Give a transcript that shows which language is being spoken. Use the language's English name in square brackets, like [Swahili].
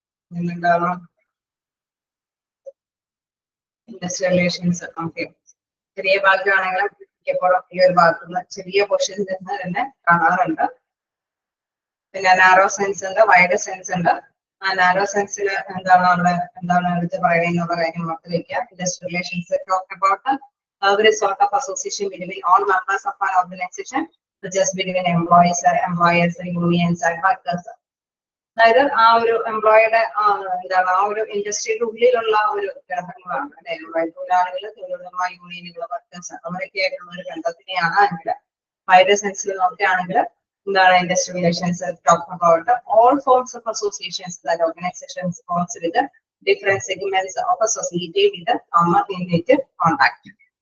[Malayalam] എന്താണ് industrial relations? Okay, ചെറിയ ഭാഗമാണെങ്കിലും എപ്പോഴും ഈ ഒരു ഭാഗത്തുനിന്ന് ചെറിയ പോർഷനിൽ നിന്ന് തന്നെ കാണാറുണ്ട്. പിന്നെ നാരോ സെൻസ് ഉണ്ട്, വൈഡ് സെൻസ് ഉണ്ട്. ആ നാരോ സെൻസിൽ എന്താണ് എടുത്ത് പറയുന്ന കാര്യം ഓർത്ത് വെക്കുക. [English] Industrial relations talk about every sort of association between all members of an organization, just between employees, unions and workers. [Malayalam] അതായത് ആ ഒരു എംപ്ലോയിയുടെ എന്താണ് ആ ഒരു ഇൻഡസ്ട്രിയുടെ ഉള്ളിലുള്ള ഒരു ഘടകങ്ങളാണ് അല്ലെ, തൊഴിലാളികൾ, തൊഴിലുടമ, യൂണിയനുകൾ, വർക്കേഴ്സ് അവരൊക്കെ ആയിട്ടുള്ള ഒരു ബന്ധത്തിനെയാണ് എങ്കിൽ വൈഡ് സെൻസിൽ നോക്കുകയാണെങ്കിൽ എന്താണ് [English] Industrial relations talk about all forms of associations that organisations forms with different segments of a society with common individual contact.